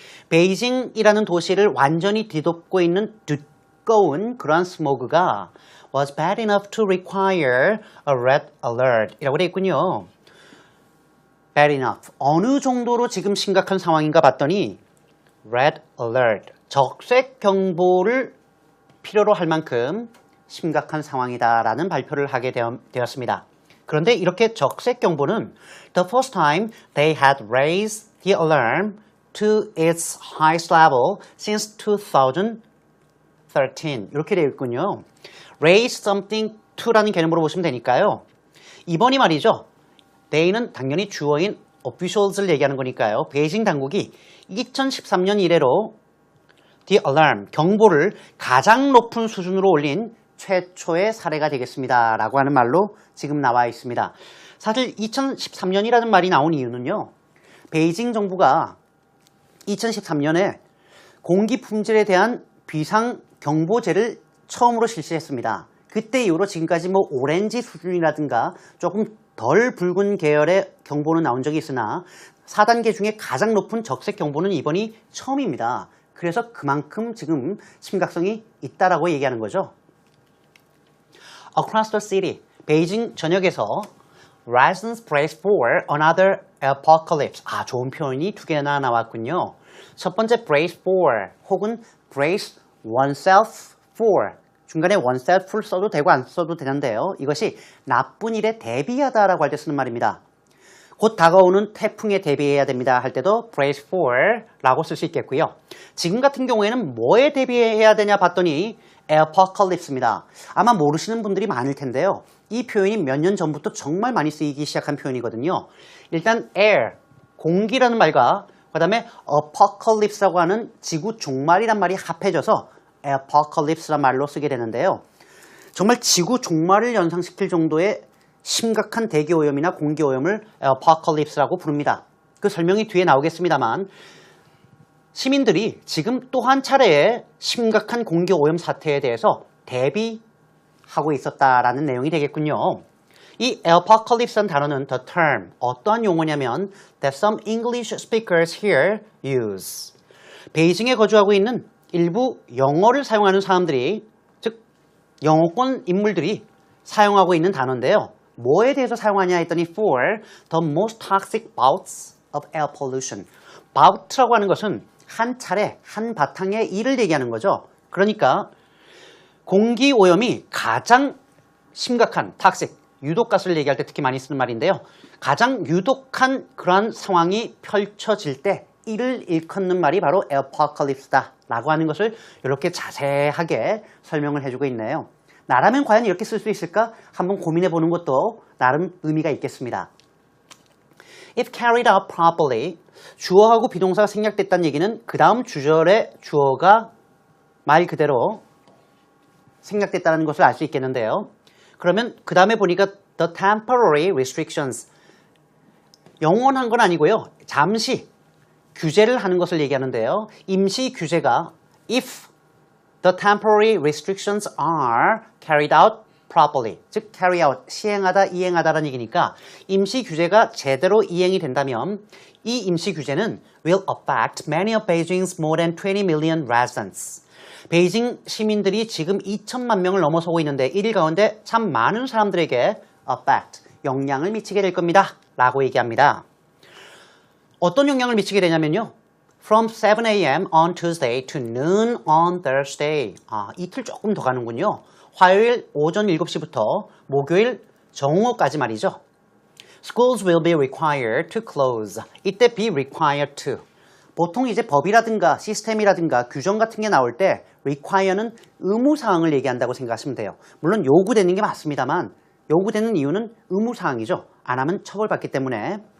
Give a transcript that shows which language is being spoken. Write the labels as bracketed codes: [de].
[ko] 베이징이라는 도시를 완전히 뒤덮고 있는 두꺼운 그러한 스모그가 [en] was bad enough to require a red alert [ko] 이라고 되어 있군요. [en] bad enough. [ko] 어느 정도로 지금 심각한 상황인가 봤더니 [en] red alert. [ko] 적색 경보를 필요로 할 만큼 심각한 상황이다라는 발표를 하게 되었습니다. 그런데 이렇게 적색 경보는 [en] the first time they had raised the alarm to its highest level since 2013 [ko] 이렇게 되어 있군요. [en] raise something to [ko] 라는 개념으로 보시면 되니까요. 이번이 말이죠. they는 당연히 주어인 officials를 얘기하는 거니까요. 베이징 당국이 2013년 이래로 the alarm, 경보를 가장 높은 수준으로 올린 최초의 사례가 되겠습니다. 라고 하는 말로 지금 나와 있습니다. 사실 2013년이라는 말이 나온 이유는요. 베이징 정부가 2013년에 공기 품질에 대한 비상경보제를 처음으로 실시했습니다. 그때 이후로 지금까지 뭐 오렌지 수준이라든가 조금 덜 붉은 계열의 경보는 나온 적이 있으나 4단계 중에 가장 높은 적색 경보는 이번이 처음입니다. 그래서 그만큼 지금 심각성이 있다라고 얘기하는 거죠. [en] Across the city, [ko] 베이징 전역에서 [en] residents brace for another apocalypse. [ko] 좋은 표현이 두 개나 나왔군요. 첫 번째 [en] brace for [ko] 혹은 [en] brace oneself for. [ko] 중간에 oneself를 써도 되고 안 써도 되는데요. 이것이 나쁜 일에 대비하다라고 할 때 쓰는 말입니다. 곧 다가오는 태풍에 대비해야 됩니다 할 때도 [en] brace for [ko] 라고 쓸 수 있겠고요. 지금 같은 경우에는 뭐에 대비해야 되냐 봤더니 apocalypse입니다. 아마 모르시는 분들이 많을 텐데요. 이 표현이 몇 년 전부터 정말 많이 쓰이기 시작한 표현이거든요. 일단 air, 공기라는 말과 그 다음에 apocalypse라고 하는 지구 종말이란 말이 합해져서 apocalypse란 말로 쓰게 되는데요. 정말 지구 종말을 연상시킬 정도의 심각한 대기오염이나 공기오염을 apocalypse라고 부릅니다. 그 설명이 뒤에 나오겠습니다만 시민들이 지금 또 한 차례의 심각한 공기오염 사태에 대해서 대비하고 있었다라는 내용이 되겠군요. [en] 이 apocalypse라는 단어는 the term, [ko] 어떠한 용어냐면 [en] that some English speakers here use. [ko] 베이징에 거주하고 있는 일부 영어를 사용하는 사람들이, 즉 영어권 인물들이 사용하고 있는 단어인데요. 뭐에 대해서 사용하냐 했더니 [en] for the most toxic bouts of air pollution. [ko] bout라고 하는 것은 한 차례, 한 바탕의 일을 얘기하는 거죠. 그러니까 공기 오염이 가장 심각한 toxic, 유독가스를 얘기할 때 특히 많이 쓰는 말인데요. 가장 유독한 그러한 상황이 펼쳐질 때 이를 일컫는 말이 바로 apocalypse다 라고 하는 것을 이렇게 자세하게 설명을 해주고 있네요. 나라면 과연 이렇게 쓸 수 있을까? 한번 고민해 보는 것도 나름 의미가 있겠습니다. [en] If carried out properly, [ko] 주어하고 비동사가 생략됐다는 얘기는 그 다음 주절의 주어가 말 그대로 생략됐다는 것을 알 수 있겠는데요. 그러면 그 다음에 보니까 [en] the temporary restrictions, [ko] 영원한 건 아니고요. 잠시 규제를 하는 것을 얘기하는데요. 임시 규제가 [en] if the temporary restrictions are carried out properly, [ko] 즉 [en] carry out, [ko] 시행하다, 이행하다라는 얘기니까 임시 규제가 제대로 이행이 된다면 이 임시 규제는 [en] will affect many of Beijing's more than 20 million residents. [ko] 베이징 시민들이 지금 2천만 명을 넘어서고 있는데 1일 가운데 참 많은 사람들에게 affect, 영향을 미치게 될 겁니다 라고 얘기합니다. 어떤 영향을 미치게 되냐면요. [en] From 7 a.m. on Tuesday to noon on Thursday. [ko] 이틀 조금 더 가는군요. 화요일 오전 7시부터 목요일 정오까지 말이죠. [en] Schools will be required to close. [ko] 이때 [en] be required to. [ko] 보통 이제 법이라든가 시스템이라든가 규정 같은 게 나올 때 require는 의무사항을 얘기한다고 생각하시면 돼요. 물론 요구되는 게 맞습니다만 요구되는 이유는 의무사항이죠. 안 하면 처벌받기 때문에.